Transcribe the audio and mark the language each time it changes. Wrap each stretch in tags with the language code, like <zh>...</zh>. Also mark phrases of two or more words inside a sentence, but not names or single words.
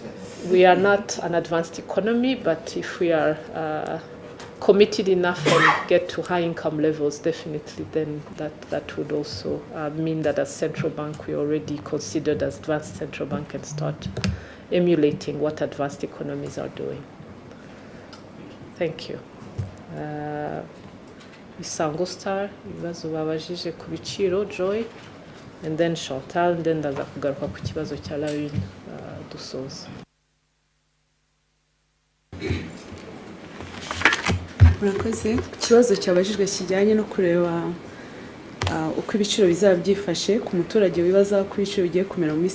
<en>We are not an advanced economy, but if we are committed enough and get to high income levels, definitely then that would also mean that as central bank we already considered as advanced central bank and start emulating what advanced economies are doing. Thank you.</en> <rw>Isango Star, ibibazo babajije ku biciro, Joy,</rw> <en>and then</en> <rw>Chantal,</rw> <en>and then</en> <rw>ndaza kugaruka ku kibazo cya Lawine dusoza. Murakoze. Ikibazo cyabajijwe kijyanye no kureba uko ibiciro bizaba byifashe ku muturage wibaza ko ibiciro bigiye kumera mu</rw>